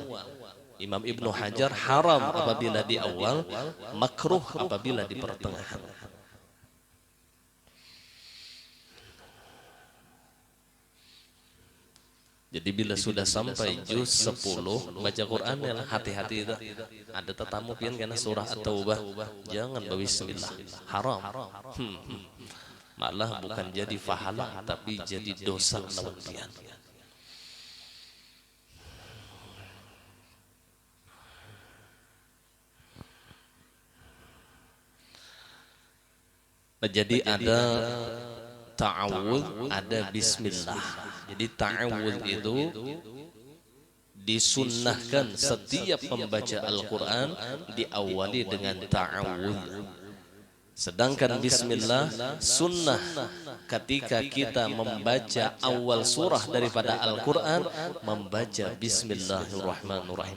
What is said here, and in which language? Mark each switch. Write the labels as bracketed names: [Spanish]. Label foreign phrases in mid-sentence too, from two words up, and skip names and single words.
[Indonesian] Imam Ibnu Hajar haram apabila di awal, makruh apabila di pertengahan. Jadi bila sudah sampai juz 10 baca Quran ya hati-hati itu. Ada tetamu pian karena surah At-Taubah jangan berbismillah, haram. Malah bukan jadi pahala tapi jadi dosa lawan pian. Jadi ada ta'awudz, ada bismillah. Jadi ta'awudz itu disunnahkan setiap membaca Al-Quran diawali dengan ta'awudz. Sedangkan bismillah sunnah ketika kita membaca awal surah daripada Al-Quran membaca bismillahirrahmanirrahim.